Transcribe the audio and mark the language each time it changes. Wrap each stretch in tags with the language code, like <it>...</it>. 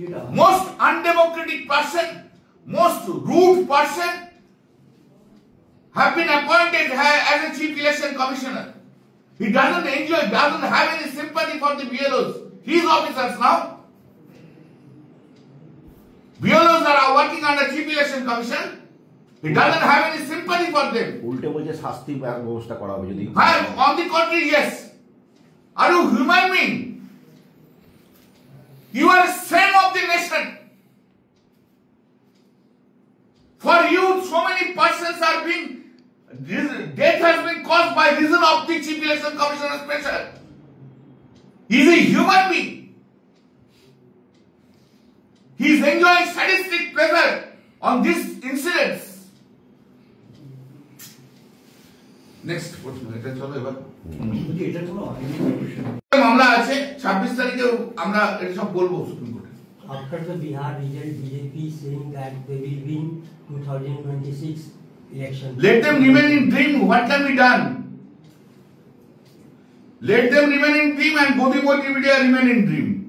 <en>Most undemocratic person, most rude person have been appointed as a chief election commissioner. He doesn't have any sympathy for the BLOs. His officers now. BLOs are working under Chief Election Commission. He doesn't have any sympathy for them.</en> <bn>উল্টে বলছে শাস্তি ব্যবস্থা করা হবে যদি।</bn> <en>On the contrary, yes. Are you human being? You are a shame of the nation. For you, so many persons are being, death has been caused by reason of the Chief Election Commissioner's pressure. He is a human being. He is enjoying sadistic pleasure on these incidents.</en> <bn>Next, এটা চলো এবার এটা কোনো মামলা আছে 26 তারিখে আমরা এটা সব বলবো সুপ্রিম কোর্টে।</bn> <en>After the Bihar result, BJP saying that they will win 2026 election. Let them remain in dream. What can be done? Let them remain in dream and Modi media remain in dream.</en>